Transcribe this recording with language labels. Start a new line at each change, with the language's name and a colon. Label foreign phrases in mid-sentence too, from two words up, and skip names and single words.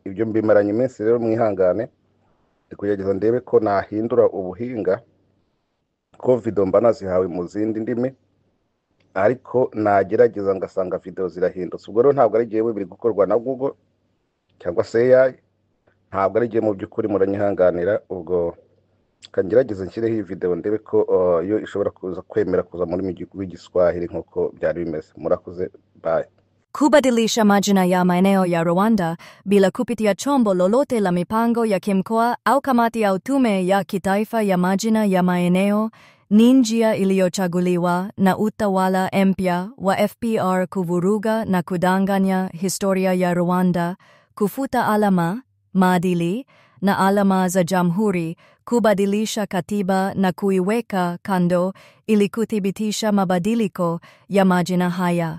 Kinyarwanda: Ibyo mbimaranye iminsi rero mwihangane kugerageza ndebe ko nahindura ubuhinga ko video mba nazihawe mu zindi ndimi, ariko nagerageza ngasanga video zirahindutse. Ubwo rero ntabwo ari gihe biri gukorwa na Google cyangwa se AI, ntabwo ari gihe mu by'ukuri muranyihanganira. Ubwo kangerageza nshyireho iyi video ndebe ko yo ishobora kuza kwemera kuza muri w'igiswahili nkuko byari bimeze. Murakoze, bye.
Swahili: Kubadilisha majina ya maeneo ya Rwanda bila kupitia chombo lolote la mipango ya kimkoa au kamati ya tume ya kitaifa ya majina ya maeneo ni njia iliyochaguliwa na utawala mpya wa FPR kuvuruga na kudanganya historia ya Rwanda, kufuta alama, maadili na alama za jamhuri, kubadilisha katiba na kuiweka kando ili kuthibitisha mabadiliko ya majina haya.